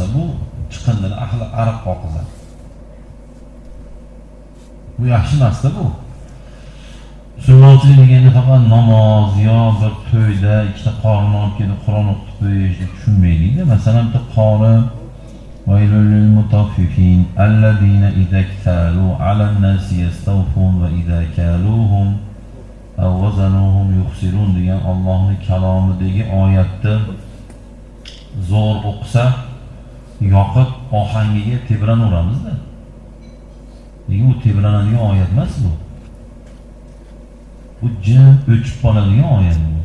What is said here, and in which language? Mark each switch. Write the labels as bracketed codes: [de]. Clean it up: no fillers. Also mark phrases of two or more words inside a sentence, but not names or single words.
[uz] Bu chiqindilar ariq oqizadi. Bu yaxshi emas-da bu. Musulmonchilik deganda faqat namoz yo bir to'yda ikkita qorin olib kelib Qur'on o'qitib qo'yish deb tushunmaylik-da. Masalan, bitta qori [ar] ويل للمطففين الذين إذا اكتالوا على الناس يستوفون وإذا كالوهم أو وزنوهم يخسرون [uz] degan Allohning kalomidagi oyatni zo'r o'qisa yoqib ohangiga tebranaveramizda. Lekin u tebranadigan oyat emas bu. Bu jim o'chib qoladigan oyat bu.